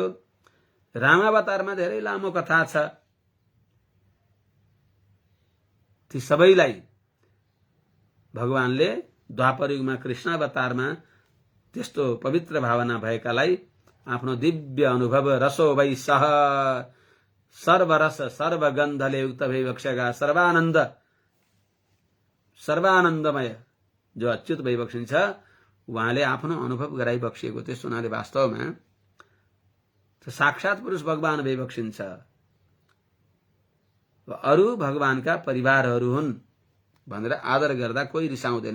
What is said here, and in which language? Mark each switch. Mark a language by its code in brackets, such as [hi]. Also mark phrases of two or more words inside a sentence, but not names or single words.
[ne] रामावतारमा धेरै लामो कथा छ। ती सबैलाई भगवानले द्वापर युगमा कृष्णावतारमा त्यस्तो पवित्र भावना भएकालाई आफ्नो दिव्य अनुभव [sa] रसो वै सह [ne] सर्वरस सर्वगन्धले युक्त भइबक्सेका सर्वानन्द सर्वानन्दमय जो अच्युत भइबक्सिन्छ उहाँले आफ्नो अनुभव गराइबक्सिएको त्यस हुनाले वास्तवमा साक्षात पुरुष भगवान भइबक्सिन्छ। अरू भगवानका परिवारहरू हुन् भनेर आदर गर्दा कोही रिसाउँदैनन्।